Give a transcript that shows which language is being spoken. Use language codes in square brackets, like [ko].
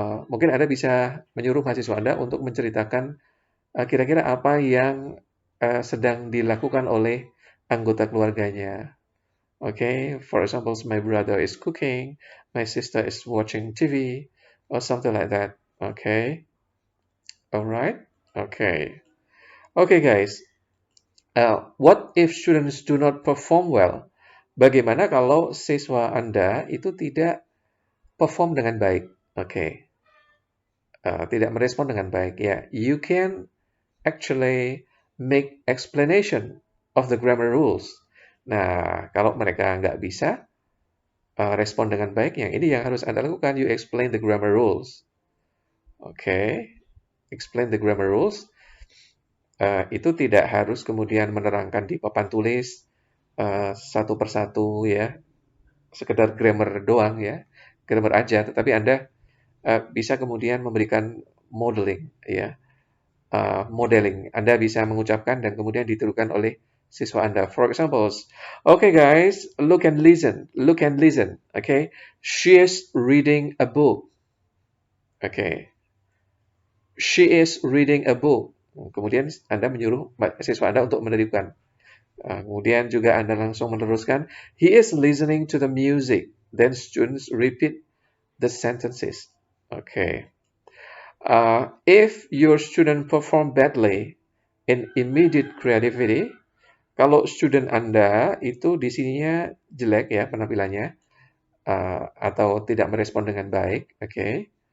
[id] Mungkin Anda bisa menyuruh mahasiswa Anda untuk menceritakan kira-kira apa yang sedang dilakukan oleh anggota keluarganya. [en] Okay, for example, my brother is cooking, my sister is watching TV, or something like that. Okay, alright, okay. Okay, guys. What if students do not perform well? [id] Bagaimana kalau siswa Anda itu tidak perform dengan baik? Okay, tidak merespon dengan baik. [en] Ya, you can actually make explanation of the grammar rules. [id] Nah, kalau mereka nggak bisa respon dengan baik, yang ini yang harus Anda lakukan. [en] You explain the grammar rules. Okay, explain the grammar rules. [id] Itu tidak harus kemudian menerangkan di papan tulis satu persatu ya, sekedar grammar doang ya, grammar aja. Tetapi Anda bisa kemudian memberikan modeling ya, modeling. Anda bisa mengucapkan dan kemudian ditirukan oleh siswa Anda. [en] For example, okay guys, look and listen, look and listen. Okay, she is reading a book. Okay, she is reading a book. [id] Kemudian Anda menyuruh siswa Anda untuk menirukan. Kemudian juga Anda langsung meneruskan, [en] he is listening to the music. Then students repeat the sentences. Okay. If your student perform badly in immediate creativity, [id] kalau student Anda itu di sininya jelek ya penampilannya, atau tidak merespon dengan baik, okay.